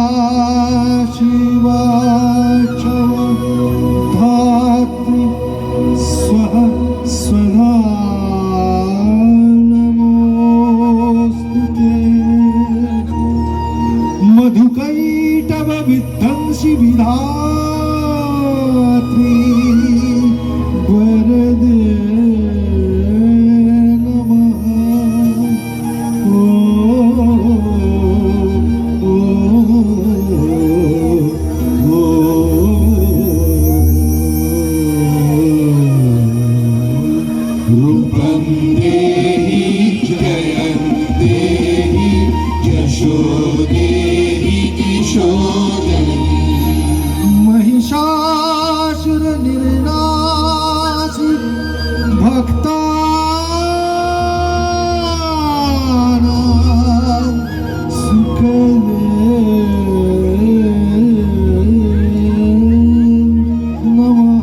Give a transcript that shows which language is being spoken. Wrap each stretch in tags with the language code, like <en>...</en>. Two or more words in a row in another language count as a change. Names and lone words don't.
<sa>শিবা ধাত্রী স্বাহা স্বধা নমোস্তুতে মধুকৈটভ বিধ্বংসী বিধাত্রী বরদে নমঃ। ও ও ও रूपं देहि जयं देहि यशो देहि ईशो देहि महिषासुर निर्नासी भक्तानां सुखदे नमः।</sa>